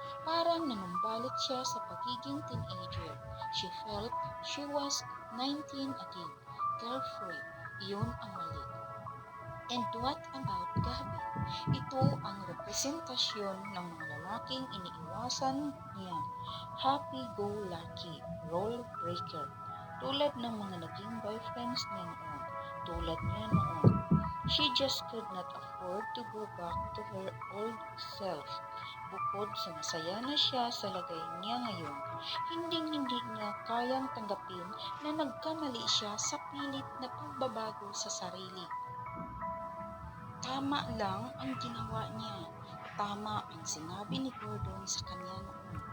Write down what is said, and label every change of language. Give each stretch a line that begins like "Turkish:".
Filipino: Parang nanumbalit siya sa pagiging teenager.
English: She felt she was 19 again. Carefree.
Filipino: Iyon ang mali.
English: And what about Gabi?
Filipino: Ito ang representasyon ng mga lalaking iniiwasan niya.
English: Happy-go-lucky, role breaker.
Filipino: Tulad ng mga naging boyfriends niya noon. Tulad niya noon.
English: She just could not afford to go back to her old self.
Filipino: Bukod sa masaya na siya sa lagay niya ngayon, hindi niya kayang tanggapin na nagkamali siya sa pilit na pagbabago sa sarili. Tama lang ang ginawa niya. Tama ang sinabi ni Gordon sa kanya noon.